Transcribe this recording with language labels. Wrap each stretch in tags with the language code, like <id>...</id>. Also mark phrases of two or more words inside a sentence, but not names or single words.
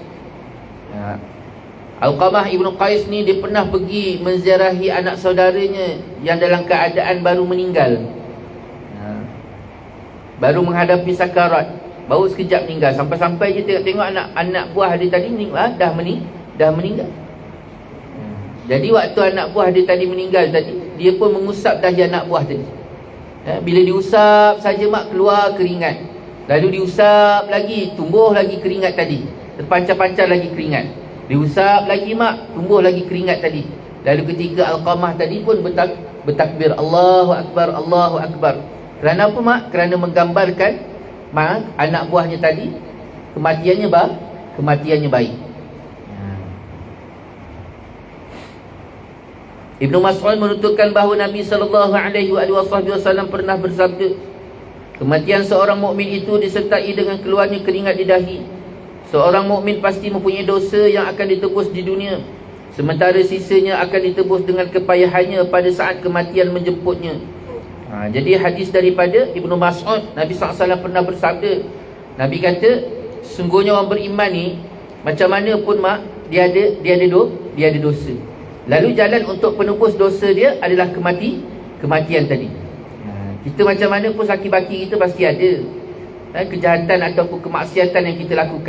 <ms>Al-Qamah Ibn Qais ni dia pernah pergi menziarahi anak saudaranya yang dalam keadaan baru meninggal, baru menghadapi sakarat, baru sekejap meninggal. Sampai-sampai je tengok anak buah dia tadi dah meninggal. Jadi waktu anak buah dia tadi meninggal tadi, dia pun mengusap dahi anak buah tadi. Bila diusap saja mak keluar keringat. Lalu diusap lagi, tumbuh lagi keringat tadi, terpancar-pancar lagi keringat. Diusap lagi mak, tumbuh lagi keringat tadi. Lalu ketika Al-Qamah tadi pun bertakbir</ms> <ar>الله أكبر، الله أكبر.</ar> <ms>Kerana apa mak? Kerana menggambarkan mak, anak buahnya tadi kematiannya baik. Ibnu Mas'ud menuturkan bahawa Nabi SAW pernah bersabda, kematian seorang mukmin itu disertai dengan keluarnya keringat di dahi. Seorang mukmin pasti mempunyai dosa yang akan ditebus di dunia, sementara sisanya akan ditebus dengan kepayahannya pada saat kematian menjemputnya. Jadi hadis daripada Ibnu Mas'ud, Nabi SAW pernah bersabda, Nabi kata, sungguhnya orang beriman ni macam mana pun mak, dia ada dosa. Lalu jalan untuk penebus dosa dia adalah kematian tadi. Kita macam mana pun sakit-baki kita pasti ada kejahatan ataupun kemaksiatan yang kita lakukan.</ms>